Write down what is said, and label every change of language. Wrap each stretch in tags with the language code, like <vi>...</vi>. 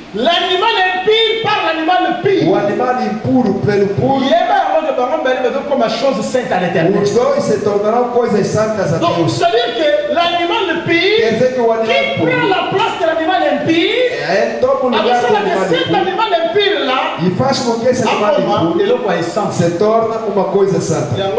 <fr>l'animal impur par l'animal pur.</fr> <pt>O animal impuro pelo puro.</pt> <fr>Comme chose sainte à l'éternel.</fr> <pt>Os dois se tornarão coisas santas a Deus.</pt> <fr>Donc, c'est-à-dire que l'animal impie qui prend la place de l'animal impie. Alors c'est que cet animal impie là,</fr> <pt>e faz com que esse animal se torna uma coisa santa.</pt>